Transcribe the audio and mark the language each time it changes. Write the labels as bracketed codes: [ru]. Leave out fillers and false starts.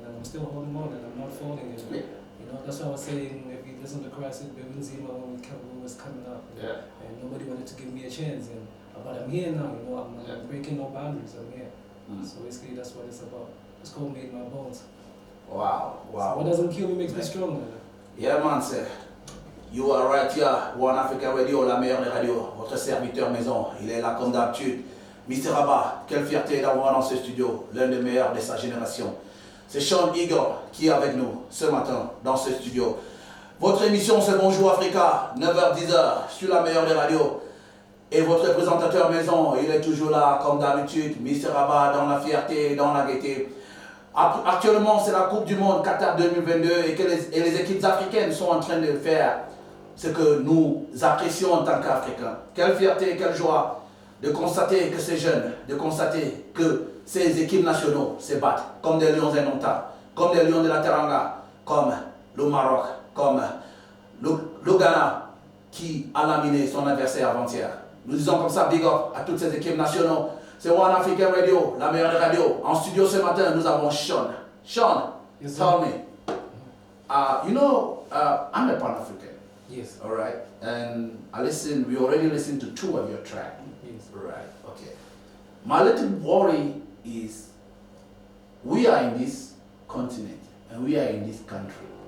[en] And I'm still holding on, and I'm not falling, you know. You know, that's why I was saying, if you listen to Christ, when we was coming up, Yeah. And nobody wanted to give me a chance, and but I'm here now, you know. I'm breaking no boundaries. I'm here. So basically, that's what it's about. It's called Made My Bones. Wow, wow. So what doesn't kill me makes me stronger. Yeah, man, sir. You are right here, [fr] One Africa Radio, la meilleure des radios, votre serviteur maison, il est là comme d'habitude. Mr Rabah, quelle fierté d'avoir dans ce studio, l'un des meilleurs de sa génération. C'est Sean Eagle qui est avec nous ce matin dans ce studio. Votre émission c'est Bonjour Africa, 9h-10h sur la meilleure des radios. Et votre présentateur maison, il est toujours là comme d'habitude, Mr Rabah dans la fierté, dans la gaieté. Actuellement, c'est la Coupe du Monde Qatar 2022 et les équipes africaines sont en train de faire ce que nous apprécions en tant qu'Africains. Quelle fierté, quelle joie de constater que ces jeunes, de constater que ces équipes nationaux se battent comme des lions indomptables, comme des lions de la Teranga, comme le Maroc, comme le Ghana qui a laminé son adversaire avant-hier. Nous disons comme ça, big up à toutes ces équipes nationaux. C'est One African Radio, la meilleure des radios. En studio ce matin, nous avons Sean. [en] Sean, Yes, tell me, you know, I'm a Pan-African. Yes. All right, and we already listened to 2 of your tracks. Yes. Right, okay. My little worry is we are in this continent and we are in this country.